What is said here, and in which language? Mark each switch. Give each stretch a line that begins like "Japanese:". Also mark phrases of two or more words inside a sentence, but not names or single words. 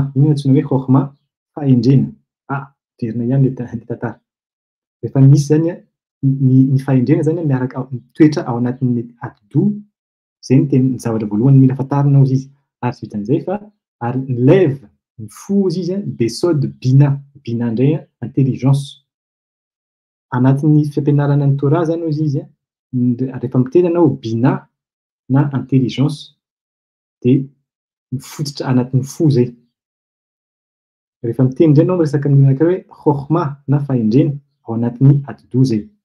Malagasy: Iny antsoina hoe khokhma fahendrena. Verina ihany le tantara. Rehefa misy zany ny fahendrena zany miaraka toetra ao anatin'ny atidoha, zay ny zavatra voalohany mila fantarina ozy izy. Ary tsy vitan'izay fa ary lève ny fo ozy izy besode bina. Bina indray intelligence. Anatin'ny fampianarana ny Torah zany ozy izy rehefa miteny anao bina na intelligence dia mifototra anatin'ny fo zay. Rehefa miteny indray anao resaka ny anankiray hoe khokhma na fahendrena ao anatin'ny atidoha zay.